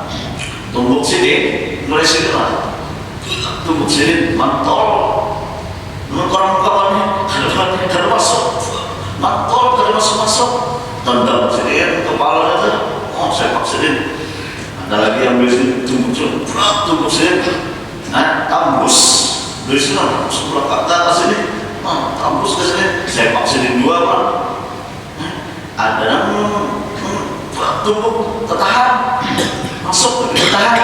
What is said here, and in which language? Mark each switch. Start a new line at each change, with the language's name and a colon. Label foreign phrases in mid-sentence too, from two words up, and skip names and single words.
Indonesian: Tumbuk sini, mulai sini lah. Tumbuk sini, mantol. Orang kawannya, kada masuk. Mantol, kada masuk. Tendang sini, kepala itu. Oh, sepak sini. Ada lagi yang beli tumbuk sini. Nah, tembus. Dari sini, sebelah kata sini. Tembus ke sini. Sepak sini dua, Pak. Ada yang tumbuk tertahan, masuk tertahan.